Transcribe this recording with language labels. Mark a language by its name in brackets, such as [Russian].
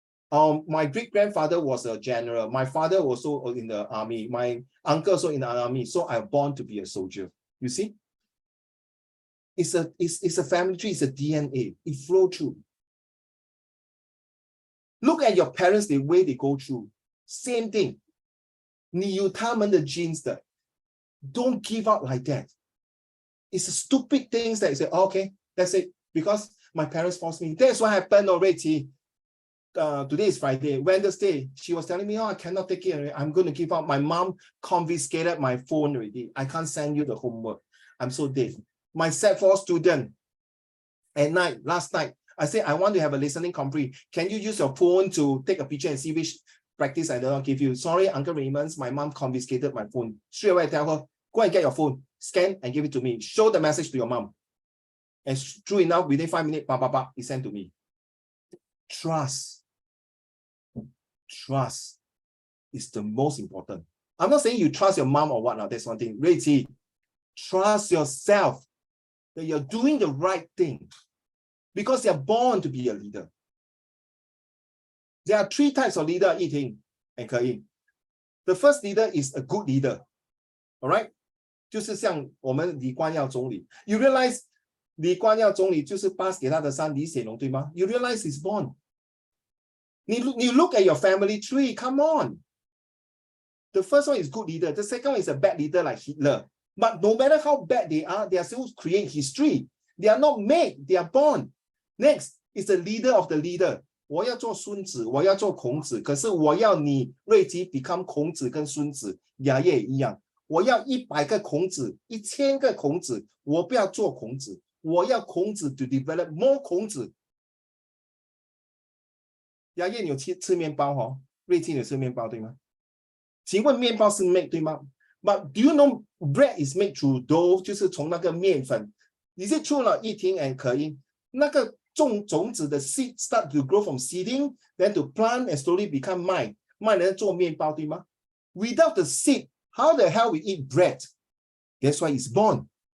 [English] My great-grandfather was a general. My father was also in the army. My uncle also in the army. So I'm born to be a soldier. You see? It's a family tree. It's a DNA. It flows through. Look at your parents, the way they go through. Same thing. [Chinese] 你有他们的 genes 的. [English] Don't give up like that. It's a stupid things that you say, okay, that's it. Because my parents forced me. That's what happened already. Today is Friday. Wednesday, she was telling me, oh, I cannot take it. I'm going to give up. My mom confiscated my phone already. I can't send you the homework. I'm so deaf. My Set4 student, at night, last night, I said, I want to have a listening compre. Can you use your phone to take a picture and see which practice I don't give you? Sorry, Uncle Raymond's, my mom confiscated my phone. Straight away, I tell her, go and get your phone, scan and give it to me. Show the message to your mom. And true enough, within 5 minutes, he sent to me. Trust. Trust is the most important. I'm not saying you trust your mom or whatnot. That's one thing. Really, trust yourself that you're doing the right thing. Because they're born to be a leader. There are 3 types of leader, Yiting and Ke-Ying. The first leader is a good leader. All right? [Chinese] 就是像我们李光耀总理. You realize 李光耀总理就是 pass 给他的son李显龙，对吗? [English] You realize he's born. You look at your family tree, come on. The first one is good leader. The second one is a bad leader like Hitler. But no matter how bad they are still creating history. They are not made, they are born. Next is the leader of the leader. [Chinese] 我要做孙子，我要做孔子，可是我要你瑞吉 become 孔子跟孙子，雅也一样。我要100个孔子，1000个孔子，我不要做孔子，我要孔子 [English] to develop more [Chinese] 孔子。雅也，你有吃面包哦？瑞吉有吃面包对吗？请问面包是 make 对吗？ [English] But do you know bread is made through dough？ [Chinese] 就是从那个面粉。 [English] Is it true 了？Yiting and Ke-Ying， [Chinese] 那个种子的 [English] seed start to grow from seeding, then to plant and slowly become [Chinese] 麦，麦能做面包对吗 [English] ？Without the seed, how the hell we eat bread? That's why it's born.